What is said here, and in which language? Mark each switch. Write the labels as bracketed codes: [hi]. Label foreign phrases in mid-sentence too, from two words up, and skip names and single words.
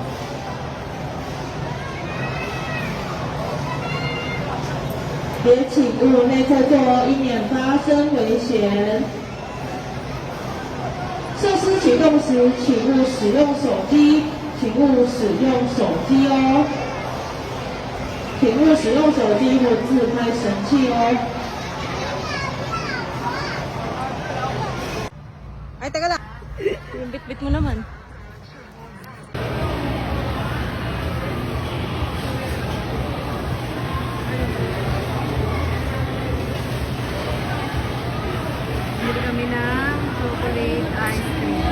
[zh] 也请勿内侧坐，以免发生危险。设施启动时，请勿使用手机，请勿使用手机哦，请勿使用手机或自拍神器哦。 [tl] Ay, taga lang. Yung bit-bit mo naman. Bili kami ng [en] chocolate ice cream.